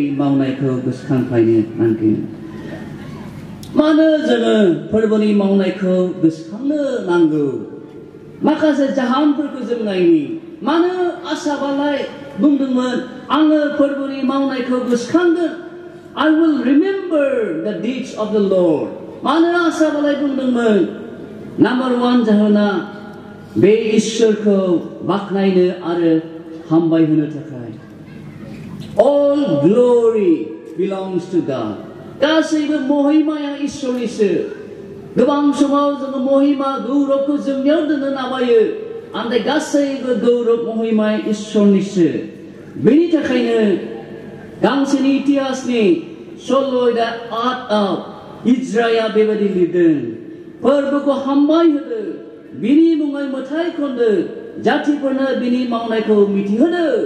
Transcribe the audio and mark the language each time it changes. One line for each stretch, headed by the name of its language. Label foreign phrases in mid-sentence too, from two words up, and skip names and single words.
Bodo: मावनायखौ गोसोखांफायनो नांगोन मानो जोङो फोरबोनि मावनायखौ गोसोखांनो नांगौ माखासे जाहोनफोरखौ जों नायनि मानो आसाबालाय बुंदोंमोन आङो फोरबोनि मावनायखौ गोसोखांगोन
English: I will remember the deeds of the Lord
Bodo: मानो आसाबालाय बुंदोंमोन नाम्बार 1 जाहोना बे इसोरखौ बाख्नायनो आरो हामबाय होनो थाखाय
English: all glory belongs to God
Bodo: गासैबो महिमाया इसोरनिसो गोबां समाव जोङो महिमा गौरबखौ जोंनियाव दोननो नाबायो आमफ्राय गासैबो गौरब महिमा इसोरनिसो बेनि थाखायनो गांसेनि इतिहासनि सल्ल' 8आव इज्राया बेबायदि लिरदों फोरबोखौ हामबाय होदो बिनि मुङै मेथाइ खनदो जातिफोरनो बिनि मावनायखौ मिथिहोदो